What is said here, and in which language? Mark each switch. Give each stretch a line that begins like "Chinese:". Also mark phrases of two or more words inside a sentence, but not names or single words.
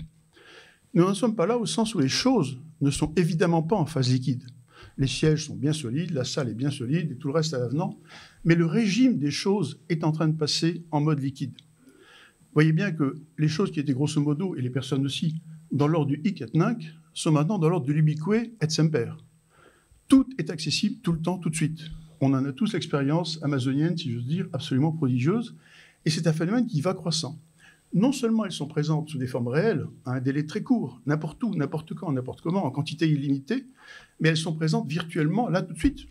French: Nous n'en sommes pas là au sens où les choses ne sont évidemment pas en phase liquide. Les sièges sont bien solides, la salle est bien solide et tout le reste à l'avenant, mais le régime des choses est en train de passer en mode liquide. Vous voyez bien que les choses qui étaient
Italian: grosso modo,
French: et les personnes aussi, dans l'ordre du
Latin: hic et nunc,
French: sont maintenant dans l'ordre de l'
Latin: ubique et semper.
French: Tout est accessible tout le temps, tout de suite. On en a tous l'expérience amazonienne, si j'ose dire, absolument prodigieuse, et c'est un phénomène qui va croissant. Non seulement elles sont présentes sous des formes réelles, à un délai très court, n'importe où, n'importe quand, n'importe comment, en quantité illimitée, mais elles sont présentes virtuellement, là tout de suite.